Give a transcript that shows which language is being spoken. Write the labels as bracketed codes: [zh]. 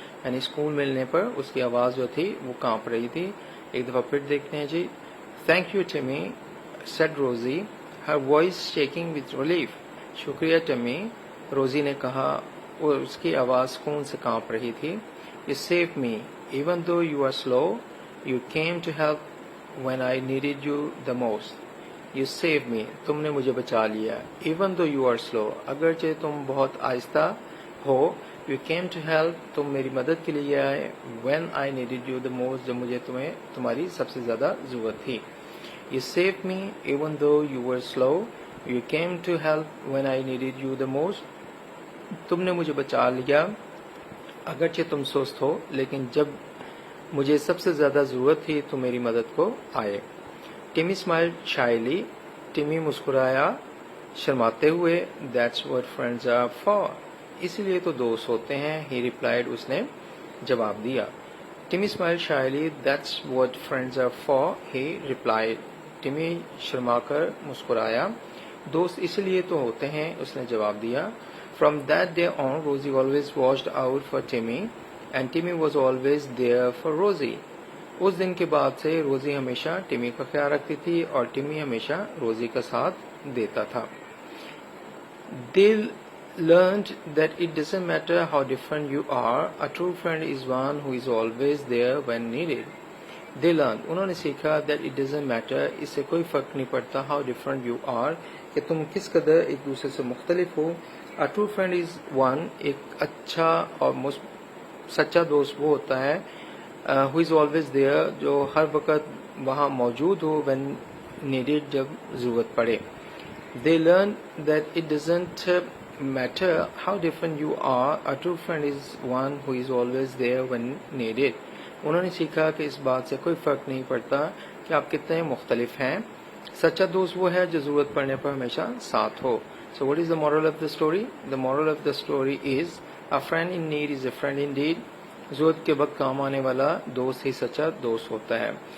[ur] یعنی سکون ملنے پر اس کی آواز جو تھی وہ کانپ رہی تھی. ایک دفعہ پھر دیکھتے ہیں جی. [en] Thank you Timmy, said Rosie, her voice shaking with relief. [ur] شکریہ ٹمی, روزی نے کہا, اور اس کی آواز سکون سے کانپ رہی تھی. [en] You saved me, even though you are slow. You came to help when I needed you the most. You saved me, [ur] تم نے مجھے بچا لیا. [en] Even though you are slow, [ur] اگرچہ تم بہت آہستہ ہو. [en] You came to help, [ur] تم میری مدد کے لیے آئے. [en] When I needed you the most, [ur] جب مجھے تمہاری سب سے زیادہ ضرورت تھی. [en] You saved me, even though you were slow. You came to help when I needed you the most. [ur] تم نے مجھے بچا لیا اگرچہ تم سست ہو, لیکن جب مجھے سب سے زیادہ ضرورت تھی تو میری مدد کو آئے. ٹمی [en] smiled shyly, [ur] ٹمی مسکرایا شرماتے ہوئے. [en] That's what friends are for, [ur] اسی لیے تو دوست ہوتے ہیں. [en] He replied, [ur] اس نے جواب دیا. [en] Timmy smiled shyly, that's what friends are for, he replied. [ur] Tummy Sharma کر مسکرایا. دوست اسی لیے تو ہوتے ہیں, اس نے جواب دیا. [en] From that day on, Rosie always watched out for Timmy, and Timmy was always there for Rosie. [ur] اس دن کے بعد سے روزی ہمیشہ ٹمی کا خیال رکھتی تھی اور ٹمی ہمیشہ روزی کا ساتھ دیتا تھا. [en] They learned that it doesn't matter how different you are, a true friend is one who is always there when needed. They learned, [ur] انہوں نے سیکھا, [en] that it doesn't matter, [ur] اس سے کوئی فرق نہیں پڑتا, [en] how different you are, [ur] کہ تم کس قدر ایک دوسرے سے مختلف ہو. [en] A true friend is one, [ur] ایک اچھا اور سچا دوست وہ ہوتا ہے, [en] who is always there, [ur] جو ہر وقت وہاں موجود ہو, [en] when needed, [ur] جب ضرورت پڑے. [en] They learned that it doesn't matter how different you are, a true friend is one who is always there when needed. [ur] انہوں نے سیکھا کہ اس بات سے کوئی فرق نہیں پڑتا کہ آپ کتنے مختلف ہیں, سچا دوست وہ ہے جو ضرورت پڑنے پر ہمیشہ ساتھ ہو. [en] So what is the moral of the story? The moral of the story is, a friend in need is a friend indeed. [ur] ضرورت کے وقت کام آنے والا دوست ہی سچا دوست ہوتا ہے.